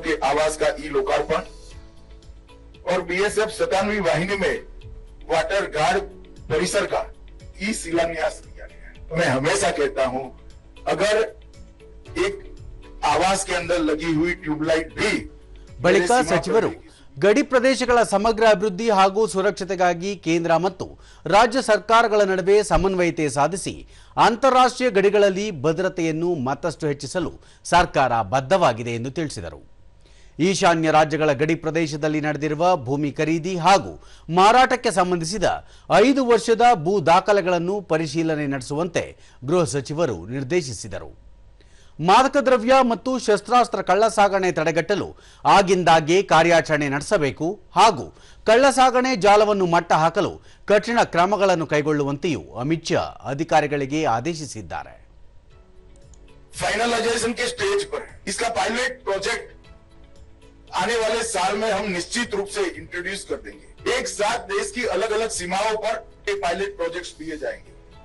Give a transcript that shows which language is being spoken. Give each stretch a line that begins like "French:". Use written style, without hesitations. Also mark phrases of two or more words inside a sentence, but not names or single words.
Hindi: के आवास का ई लोकार्पण और बीएसएफ 57वीं वाहिनी में वाटर गार्ड परिसर का ई शिलान्यास किया गया है। मैं हमेशा कहता हूं, अगर एक आवास के अंदर लगी हुई ट्यूबलाइट भी
Kannada: ಬಳಿಕ ಸಚಿವರು ಗಡಿ ಪ್ರದೇಶಗಳ ಸಮಗ್ರ ಅಭಿವೃದ್ಧಿ ಹಾಗೂ ಸುರಕ್ಷತೆಗಾಗಿ ಕೇಂದ್ರ ಮತ್ತು ರಾಜ್ಯ ಸರ್ಕಾರಗಳ ನಡುವೆ ಸಮನ್ವಯತೆ ಸಾಧಿಸಿ ಅಂತಾರಾಷ್ಟ್ರೀಯ ಗಡಿಗಳಲ್ಲಿ ಭದ್ರತೆಯನ್ನು ಮತ್ತಷ್ಟು ಹೆಚ್ಚಿಸಲು ಸರ್ಕಾರ ಬದ್ಧವಾಗಿದೆ ಎಂದು ತಿಳಿಸಿದರು. ಈಶಾನ್ಯ ರಾಜ್ಯಗಳ ಗಡಿ ಪ್ರದೇಶದಲ್ಲಿ ನಡೆದಿರುವ ಭೂಮಿ ಖರೀದಿ ಹಾಗೂ ಮಾರಾಟಕ್ಕೆ ಸಂಬಂಧಿಸಿದ 5 ವರ್ಷದ ಭೂ ದಾಖಲೆಗಳನ್ನು ಪರಿಶೀಲನೆ ನಡೆಸುವಂತೆ ಗೃಹ ಸಚಿವರು ನಿರ್ದೇಶಿಸಿದರು. ಮಾದಕ ದ್ರವ್ಯ ಮತ್ತು ಶಸ್ತ್ರಾಸ್ತ್ರ ಕಳ್ಳಸಾಗಣೆ ತಡೆಗಟ್ಟಲು ಆಗಿಂದಾಗ್ಗೆ ಕಾರ್ಯಾಚರಣೆ ನಡೆಸಬೇಕು ಹಾಗೂ ಕಳ್ಳಸಾಗಣೆ ಜಾಲವನ್ನು ಮಟ್ಟ ಹಾಕಲು ಕಠಿಣ ಕ್ರಮಗಳನ್ನು ಕೈಗೊಳ್ಳುವಂತೆಯೂ ಅಮಿತ್ ಶಾ अधिकारिಗಳಿಗೆ ಆದೇಶಿಸಿದ್ದಾರೆ.
Hindi: फाइनलाइजेशन के स्टेज पर इसका
English: pilot project
Hindi: आने वाले साल में हम निश्चित रूप से इंट्रोड्यूस कर देंगे. एक साथ देश की अलग अलग सीमाओं पर
English: pilot projects
Hindi: दिए जाएंगे.